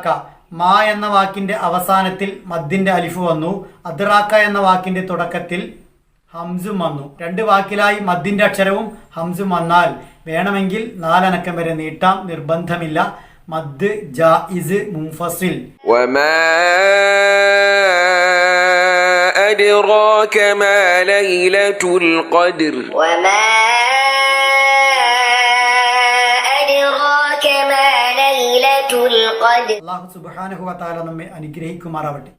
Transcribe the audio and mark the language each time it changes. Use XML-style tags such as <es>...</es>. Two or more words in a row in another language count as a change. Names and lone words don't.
<ml>മാ എന്ന വാക്കിന്റെ അവസാനത്തിൽ മദ്ദിന്റെ അലിഫ് വന്നു. അദ്റാക എന്ന വാക്കിന്റെ തുടക്കത്തിൽ ഹംസും വന്നു. രണ്ട് വാക്കിലായി മദ്ദിന്റെ അക്ഷരവും ഹംസും വന്നാൽ വേണമെങ്കിൽ 4 അനക്കം വരെ നീട്ടാം, നിർബന്ധമില്ല.</ml> <ar>مد جائز منفصل. وما أدراك ما ليلة القدر وما أدراك ما ليلة القدر. الله سبحانه وتعالى</ar> <ml>നമ്മെ അനുഗ്രഹിക്കുമാറാവട്ടെ.</ml>